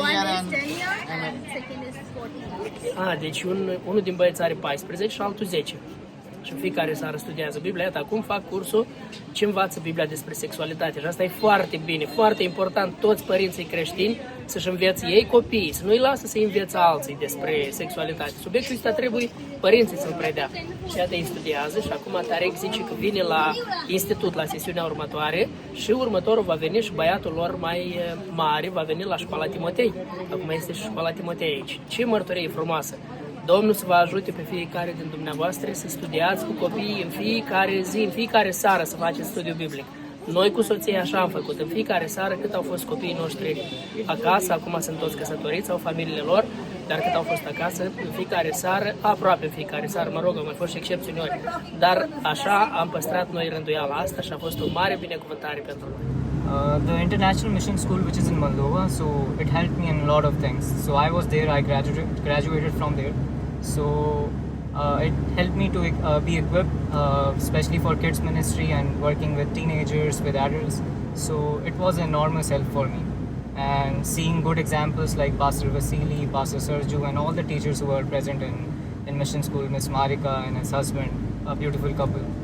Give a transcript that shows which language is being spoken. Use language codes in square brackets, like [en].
[en] One is 10 years and second is 14 years. [ro] Deci unul din băieți are 14 și altul 10. Și în fiecare seară studiază Biblia. Iată, acum fac cursul ce învață Biblia despre sexualitate. Și asta e foarte bine, foarte important, toți părinții creștini să-și învețe ei copiii, să nu-i lasă să învețe alții despre sexualitate. Subiectul ăsta trebuie părinții să-l predea. Și iată, ei studiază și acum Tarek zice că vine la institut la sesiunea următoare și următorul va veni și băiatul lor mai mare va veni la școala Timotei. Acum este și școala Timotei aici. Ce mărturie frumoasă! Domnul să vă ajute pe fiecare din dumneavoastră să studiați cu copiii în fiecare zi, în fiecare seară să faceți studiu biblic. Noi cu soția așa am făcut, în fiecare seară cât au fost copiii noștri acasă, acum sunt toți căsătoriți, au familiile lor, dar cât au fost acasă, în fiecare seară, aproape în fiecare seară, mă rog, au mai fost și excepțiuni ori, dar așa am păstrat noi rânduiala asta și a fost o mare binecuvântare pentru noi. [en] The International Mission School, which is in Moldova, so it helped me in a lot of things. So I was there, I graduated from there. So it helped me to be equipped, especially for kids ministry and working with teenagers, with adults. So it was an enormous help for me. And seeing good examples like Pastor Vasily, Pastor Sergio, and all the teachers who were present in mission school, Miss Marika and his husband, a beautiful couple.